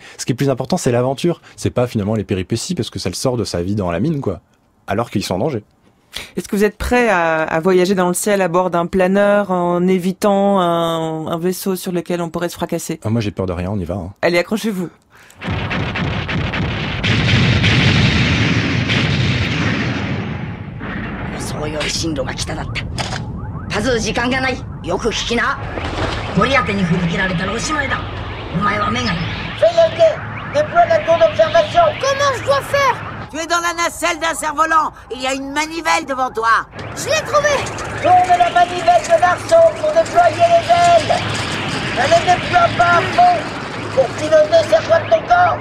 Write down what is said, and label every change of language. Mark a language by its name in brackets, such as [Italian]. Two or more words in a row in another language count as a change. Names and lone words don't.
[French] Ce qui est plus important, c'est l'aventure. C'est pas finalement les péripéties parce que ça le sort de sa vie dans la mine, quoi. Alors qu'ils sont en danger. Est-ce que vous êtes prêt à voyager dans le ciel à bord d'un planeur en évitant un vaisseau sur lequel on pourrait se fracasser ? Moi j'ai peur de rien, on y va. Allez, accrochez-vous. [Japanese] そうより進路が北だった。パズー時間がない。よく聞きな。ゴリアテに振り切られたらおしまいだ。お前は目がいい。 [French] Déploie la tour d'observation. Comment je dois faire? Tu es dans la nacelle d'un cerf-volant. Il y a une manivelle devant toi. Je l'ai trouvé. Tourne la manivelle de l'arceau pour déployer les ailes. Ne les déploie pas à fond. Pour piloter, serre-toi de ton corps.